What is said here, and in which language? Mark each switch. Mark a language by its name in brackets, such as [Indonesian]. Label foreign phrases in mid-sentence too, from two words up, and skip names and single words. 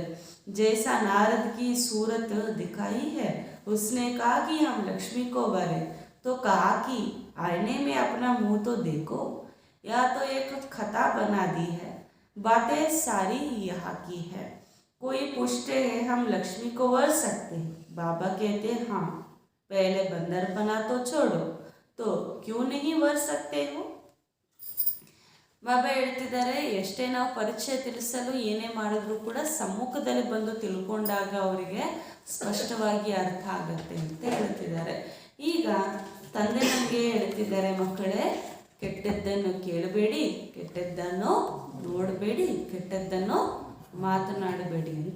[Hindi] जैसा नारद की सूरत दिखाई है, उसने कहा कि हम लक्ष्मी को भरे, तो कहा कि आईने में अपना मुंह तो देखो. या तो एक खता बना दी है, बातें सारी यहाँ की है. कोई पूछते हैं हम लक्ष्मी को वर सकते हैं, बाबा कहते हाँ, पहले बंदर बना तो छोड़ो, तो क्यों नहीं वर सकते हो. [Kannada] ಬಾಬಾ ಹೇಳ್ತಿದ್ದಾರೆ, ಎಷ್ಟೇ ನಾವು ಪರಿಚಯ ತಿಳಿಸಲು ಏನೇ ಮಾಡಿದ್ರೂ ಕೂಡ ಸಮ್ಮುಖದಲ್ಲಿ ಬಂದು ತಿಳ್ಕೊಂಡಾಗ ಅವರಿಗೆ ಸ್ಪಷ್ಟವಾಗಿ ಅರ್ಥ ಆಗುತ್ತೆ ಅಂತ ಹೇಳ್ತಿದ್ದಾರೆ. ಈಗ ತಂದೆ ನಮಗೆ ಹೇಳ್ತಿದ್ದಾರೆ, ಮಕ್ಕಳೇ ಕೆಟ್ಟದ್ದನ್ನು ಕೇಳಬೇಡಿ, ಕೆಟ್ಟದ್ದನ್ನು ನೋಡಬೇಡಿ, ಕೆಟ್ಟದ್ದನ್ನು ಮಾತನಾಡಬೇಡಿ ಅಂತ.